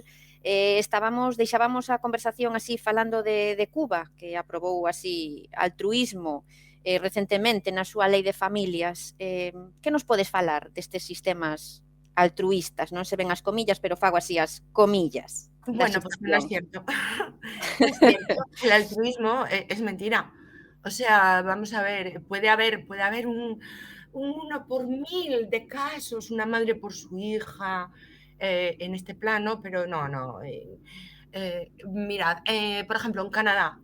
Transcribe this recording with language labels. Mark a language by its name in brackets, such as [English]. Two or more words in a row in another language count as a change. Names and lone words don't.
[Galician] Deixábamos a conversación así falando de Cuba, que aprobou así altruísmo recentemente na súa lei de familias. Que nos podes falar destes sistemas altruístas? Non se ven as comillas, pero fago así as comillas. [Spanish] Bueno, pues no es cierto. No es cierto. El altruismo es mentira. O sea, vamos a ver, puede haber un 1 por 1000 de casos, una madre por su hija en este plano, pero no. Mirad, por ejemplo, en Canadá.